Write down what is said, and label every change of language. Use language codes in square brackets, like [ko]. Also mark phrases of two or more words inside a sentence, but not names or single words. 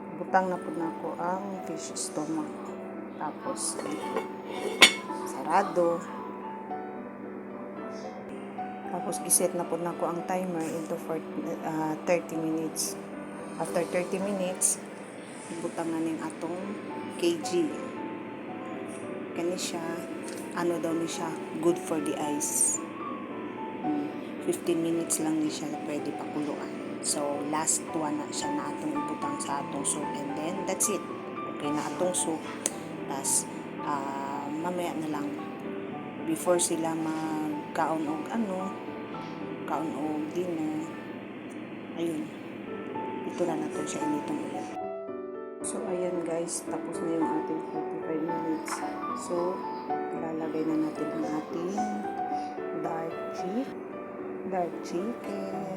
[ceb] Butang na po na ko ang [en] fish stomach. [ceb] Tapos, sarado. Tapos, giset na po na ko ang timer [en] into 30 minutes. After 30 minutes, [ceb] ibutang na ning atong kg. Kani siya, ano daw ni siya, [en] good for the eyes. [ceb] 15 minutes lang ni siya pwede pakuluan. So, last one na siya na atong ibutang sa atong soup. [en] And then, that's it. [ceb] Okay na atong soup. Tapos, mamaya na lang, before sila magkaon og kaon og dinner, [tl] ayun, ito na natin siya initong ulit. So, ayan guys, tapos na yung ating 45 minutes. So, ilalagay na natin ang ating [en] dark chicken.